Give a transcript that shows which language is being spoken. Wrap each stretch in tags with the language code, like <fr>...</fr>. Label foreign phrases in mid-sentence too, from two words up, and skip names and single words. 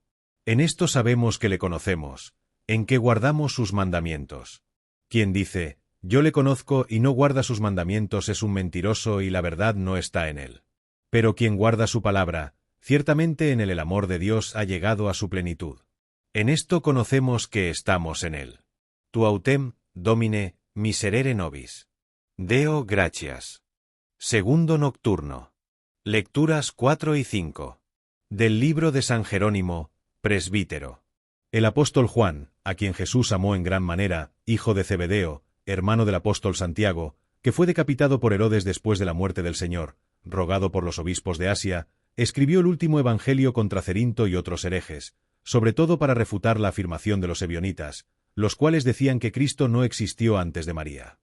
<es>En esto sabemos que le conocemos, en que guardamos sus mandamientos. Quien dice, yo le conozco y no guarda sus mandamientos es un mentiroso y la verdad no está en él. Pero quien guarda su palabra, ciertamente en él el amor de Dios ha llegado a su plenitud. En esto conocemos que estamos en él.</es> <la>Tu autem, Domine, miserere nobis. Deo gratias.</la> <es>Segundo nocturno. Lecturas 4 y 5. Del libro de San Jerónimo, presbítero. El apóstol Juan, a quien Jesús amó en gran manera, hijo de Zebedeo, hermano del apóstol Santiago, que fue decapitado por Herodes después de la muerte del Señor, rogado por los obispos de Asia, escribió el último evangelio contra Cerinto y otros herejes, sobre todo para refutar la afirmación de los ebionitas, los cuales decían que Cristo no existió antes de María.</es>